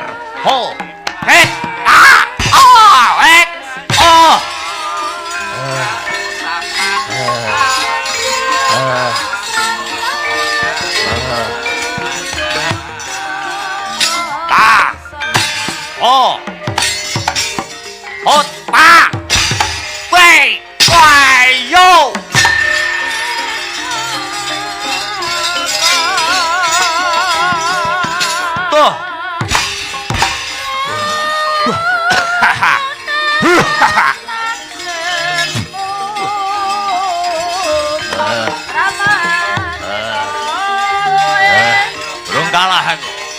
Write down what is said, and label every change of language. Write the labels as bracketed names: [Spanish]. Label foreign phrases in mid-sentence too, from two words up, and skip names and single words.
[Indonesian] Ho, et, et, ta, ho, hot, pa, wei, wai, yo. Tuh. Haha. Haha. Burung kalah aku.